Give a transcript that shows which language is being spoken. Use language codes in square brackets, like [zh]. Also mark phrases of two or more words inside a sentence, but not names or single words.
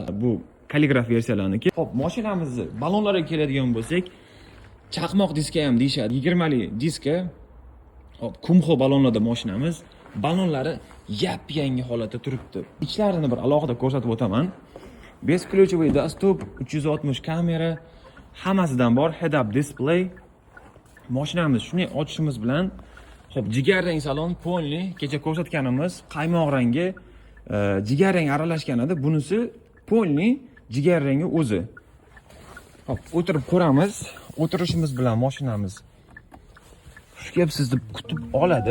[uz] Bu Calligraph versiyalarniki. Xo'p, mashinamizni balonlariga keladigan bo'lsak, chaqmoq diska ham deyshadi. 20 li diska. Hop, kumxo balonlarda mashinamiz. Balonlari yap-yangi holatda turibdi. Ichlarini bir alohida ko'rsatib o'taman. [ru] Бесключевой доступ, [uz] 360 kamera, hammasidan bor, [en] head-up display. [uz] Mashinamiz shuni ochishimiz bilan, hop, jigarrang salon, polni, kecha ko'rsatganimiz qaymoq rangi, jigarrang aralashgan edi. Bunisi polni, jigarrangi o'zi. Hop, o'tirib ko'ramiz. O'tirishimiz bilan mashinamiz shushkab sizni kutib oladi.